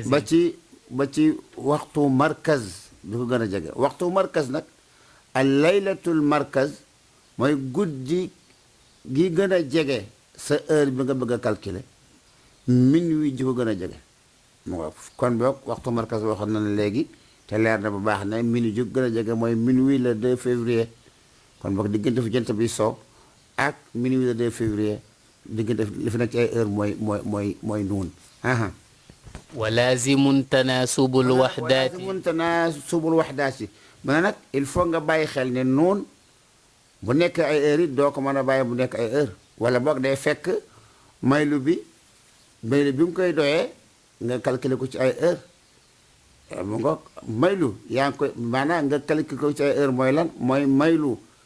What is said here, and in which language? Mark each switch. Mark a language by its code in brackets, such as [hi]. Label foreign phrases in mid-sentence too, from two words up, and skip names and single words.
[wo] ba ci waxtu markaz bi ko gën a jege waxtu markaz nag [ar] الليلة المركز [wo] mooy guddi gi gën a jege sa heure bi nga bëgg a calculer minuit ji ko gën a jege mu nga kon boog waxtu markaz waxoon na ne léegi te leer na bu baax ne minuit ji gën a jege mooy [fr] minuit le 2 février [wo] kon boog diggante fi jant bi soo ak [fr] minuit le 2 février [wo] diggante li fi nekk ci ay heure mooy nuun [ar] ولازم تناسب الوحدات ولازم تناسب الوحدات [wo] mu ne nag [fr] il faut [wo] nga bàyyi xel ne nuun bu nekk ay heure it doo ko mën a bàyyi bu nekk ay heure wala boog day fekk maylu bi mu koy doyee nga calculer ko ci ay heure mu nga maylu yaa ngi koy maanaam nga calculer ko ci ay heure mooy lan mooy maylu